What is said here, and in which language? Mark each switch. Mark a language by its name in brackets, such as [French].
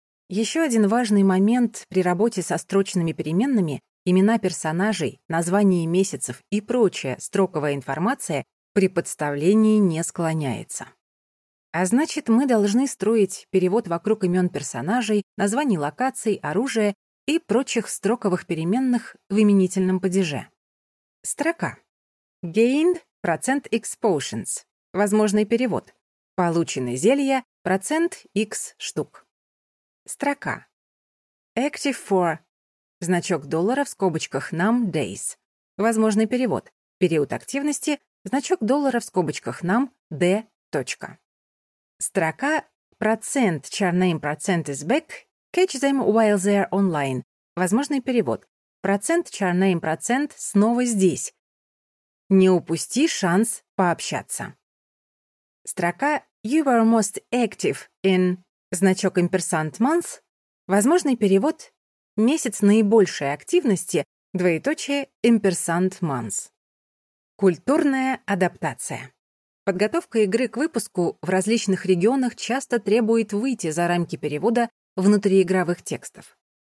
[Russian] Еще один важный момент при работе со строчными переменными — имена персонажей, название месяцев и прочая строковая информация при подставлении не склоняется. А значит, мы должны строить перевод вокруг имен персонажей, названий локаций, оружия и прочих строковых переменных в именительном падеже. Строка. [English] Gained – [Russian] процент [English] expotions. [Russian] Возможный перевод. Получены зелья – процент x штук. Строка. [English] Active for [Russian] – значок доллара в скобочках [English] num days. [Russian] Возможный перевод. Период активности – значок доллара в скобочках [English] num d. [Russian] Строка процент [English] charname [Russian] процент [English] is back, catch them while they're online. [Russian] Возможный перевод. Процент charname процент снова здесь. Не упусти шанс пообщаться. Строка [English] you were most active in [Russian] значок имперсант [English] month. [Russian] Возможный перевод. Месяц наибольшей активности, двоеточие, имперсант [English] month. [Russian] Культурная адаптация. Подготовка игры к выпуску в различных регионах часто требует выйти за рамки перевода внутриигровых текстов.